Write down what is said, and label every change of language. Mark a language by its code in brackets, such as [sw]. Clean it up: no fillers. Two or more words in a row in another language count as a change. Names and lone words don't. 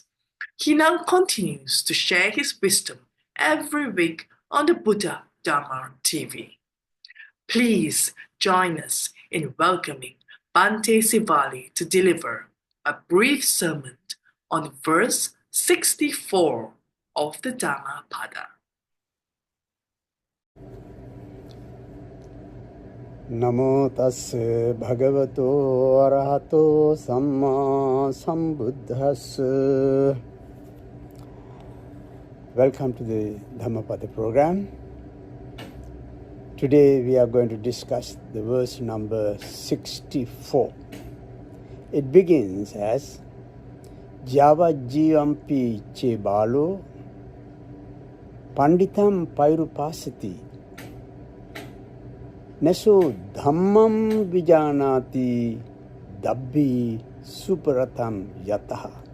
[en] He now continues to share his wisdom every week on the Buddha Dharma TV. Please join us in welcoming Bhante Sivali to deliver a brief sermon on verse 64 of the Dhammapada. [pi] Namo tassa bhagavato arahato samma sambuddhassa. [en] Welcome to the Dhammapada program. Today we are going to discuss the verse number 64. It begins as [pi] Javajjivampi che balo panditam pairupasati Nesu dhammam vijanati dabbi suparatam yataha.